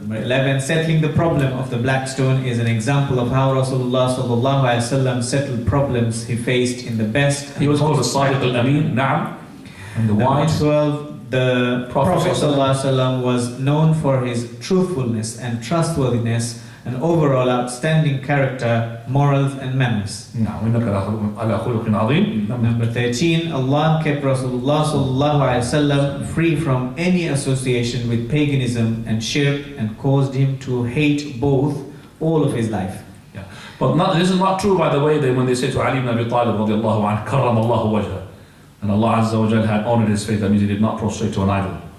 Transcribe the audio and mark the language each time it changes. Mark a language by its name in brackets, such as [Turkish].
[English] Number 11, settling the problem of the black stone is an example of how Rasulullah sallallahu alaihi wasallam settled problems he faced in the best. He was called the Sadiq al-Amin, Na'am, and the Number wise. 12, the Prophet sallallahu alaihi wasallam was known for his truthfulness and trustworthiness and overall outstanding character, morals and manners. [Arabic] Now, إنك على خلق عظيم. [English] Number 13, Allah kept Rasulullah sallallahu alaihi wasallam free from any association with paganism and shirk and caused him to hate both all of his life. Yeah. But this is not true, by the way, that when they say to Ali ibn Abi Talib radiallahu anhu, karram Allahu wajha, and Allah Azza wa Jal had honored his faith, that means he did not prostrate to an idol.